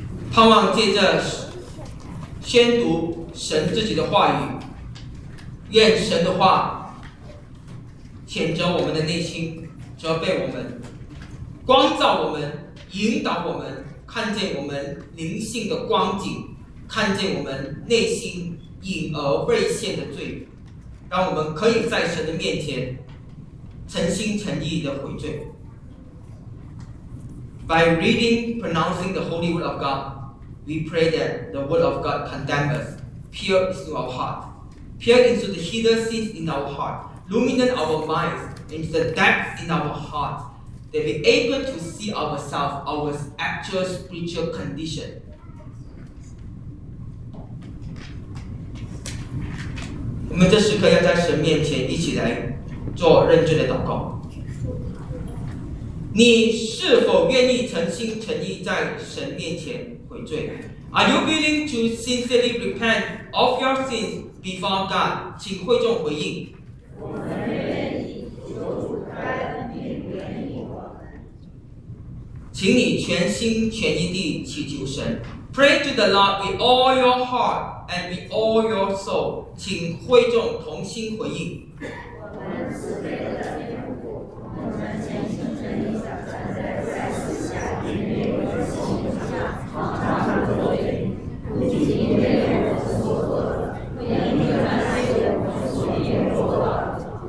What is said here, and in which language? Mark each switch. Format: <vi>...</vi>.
<zh>盼望借着宣读神自己的话语，愿神的话谴责我们的内心，责备我们，光照我们，引导我们，看见我们灵性的光景，看见我们内心隐而未现的罪，让我们可以在神的面前诚心诚意的悔罪。</zh> <en>By reading, pronouncing the Holy Word of God, we pray that the Word of God condemn us, peer into our heart, peer into the hidden sins in our heart, illuminate our minds, into the depths in our heart. That we are able to see ourselves, our actual spiritual condition. We are in this moment to pray in front of God. You are willing to pray in front of God in front of God? Are you willing to sincerely repent of your sins before God? Please answer the question.</en> <zh>请你全心全意地祈求神。</zh> <en>Pray to the Lord with all your heart and with all your soul.</en> <zh>请会众同心回应。我们慈悲的天父，我们全心全意地站在在世下的人面前，常常的作业，不仅因为我们所做的，也因为那些我们所没有做的。</zh>